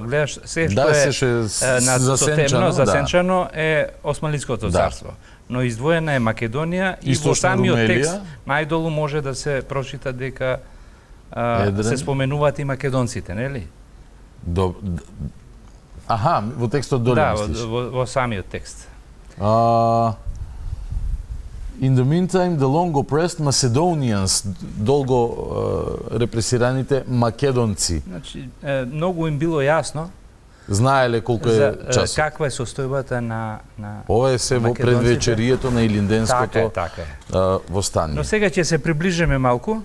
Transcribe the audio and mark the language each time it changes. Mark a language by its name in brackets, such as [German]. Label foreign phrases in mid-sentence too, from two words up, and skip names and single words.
[Macedonian] Гледаш, се што е засенчано е Османлиското царство. Но издвоена е Македонија и во самиот текст најдолу може да се прочита дека се споменуваат и македонците, нели? Аха, во текстот доле мислиш? Да, во самиот текст. [English] In the meantime, the long oppressed Macedonians, [Macedonian] долго репресираните македонци. Значи, многу им било јасно. Знаеле колку е часот. Каква е состојбата на ова е се во предвечерието на Илинденското востание. Но сега ќе се приближиме малку.